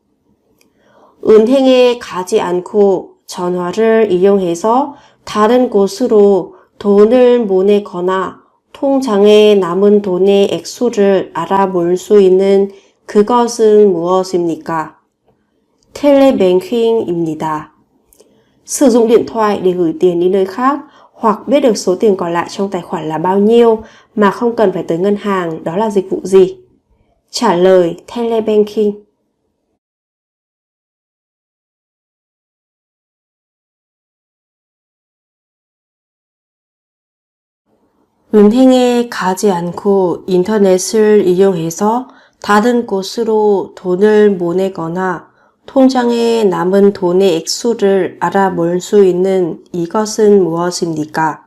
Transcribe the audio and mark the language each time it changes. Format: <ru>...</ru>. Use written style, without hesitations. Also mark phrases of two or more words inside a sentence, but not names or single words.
<ko>은행에 가지 않고 전화를 이용해서 다른 곳으로 돈을 보내거나 통장에 남은 돈의 액수를 알아볼 수 있는 그것은 무엇입니까? 텔레뱅킹입니다.</ko> <vi>Sử dụng điện thoại để gửi tiền đi nơi khác hoặc biết được số tiền còn lại trong tài khoản là bao nhiêu mà không cần phải tới ngân hàng, đó là dịch vụ gì? Trả lời: telebanking.</vi> <ko>은행에 가지 않고 인터넷을 이용해서 다른 곳으로 돈을 보내거나 통장에 남은 돈의 액수를 알아볼 수 있는 이것은 무엇입니까?</ko>